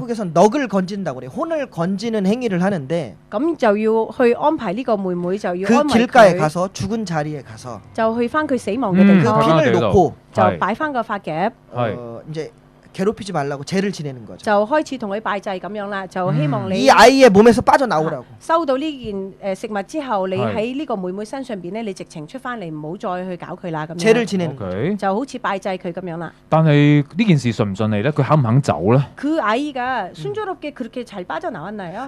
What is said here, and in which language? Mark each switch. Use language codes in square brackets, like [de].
[ko] 한국에서는 넋을 건진다고 그래. 혼을 건지는 행위를 하는데. [yue] 咁就要去安排呢個妹妹，就要安 [ko] 그 길가에 가서 죽은 자리에 가서 [yue] 就去翻佢死亡嘅地方， [ko] 그 핀을 놓고 [yue] 就擺翻個髮夾， [ko] 이제 괴롭히지 말라고 죄를 지내는 거죠. [yue] 就開始同佢拜祭咁樣啦，就希望你 [ko] 이 아이의 몸에서 빠져나오라고. [yue] 收到呢件食物之後，你喺呢個妹妹身上邊咧，你直情出翻嚟，唔好再去搞佢啦咁樣。 [ko] 죄를 지내는 거죠. [yue] 就好似拜祭佢咁樣啦。但係呢件事順唔順利咧？佢肯唔肯走咧？ [ko] 그 아이가 순조롭게 그렇게 잘 빠져나왔나요?